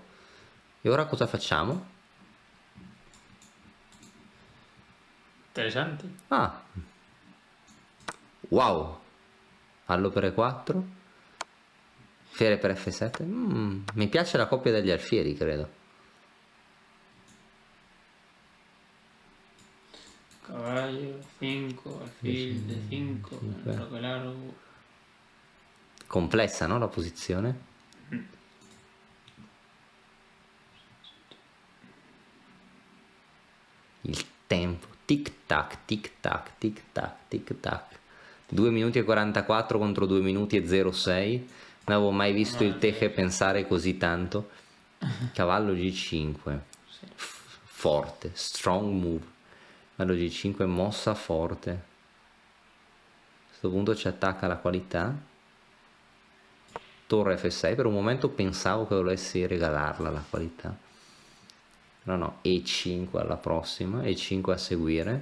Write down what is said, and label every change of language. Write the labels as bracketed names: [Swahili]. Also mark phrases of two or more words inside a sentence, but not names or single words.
[Italian] E ora cosa facciamo? Interessante. Ah, wow, allo per E4, alfiere per F7. Mi piace la coppia degli alfieri, credo. [Spanish] Caballo, 5, alfil de 5, largo largo. [Italian] Complessa, no, la posizione? Il tempo, tic tac, tic tac, tic tac, tic tac. 2 minuti e 44 contro 2 minuti e 06. Non avevo mai visto il Teche pensare così tanto. Cavallo G5, forte, [English] strong move. [Italian] Cavallo G5, mossa forte. A questo punto ci attacca la qualità. Torre F6, per un momento pensavo che volessi regalarla la qualità. Però no, E5 alla prossima, E5 a seguire.